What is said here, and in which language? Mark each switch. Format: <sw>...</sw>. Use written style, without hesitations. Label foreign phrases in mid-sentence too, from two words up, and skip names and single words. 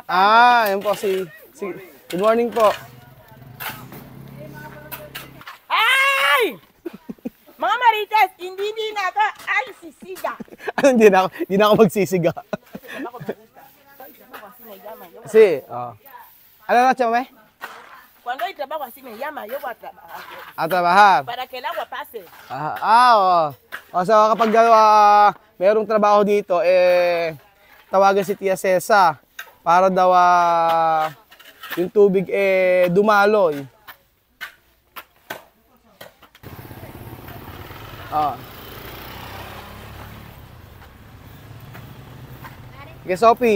<tl>Yun po si...</tl> <en>Good morning</en> <tl>po. Ay! Mga Marites, hindi na ako ay sisiga. Hindi na ako magsisiga. Si, ano na, chame?</tl> <es>Cuando hay trabajo así me llama, yo voy a trabajar. Trabajar. Para que el agua pase.</es> <tl>Oo. So kapag mayroong trabaho dito, tawagan si Tia Cesa para daw yung tubig dumaloy. Sige, Sophie.</tl>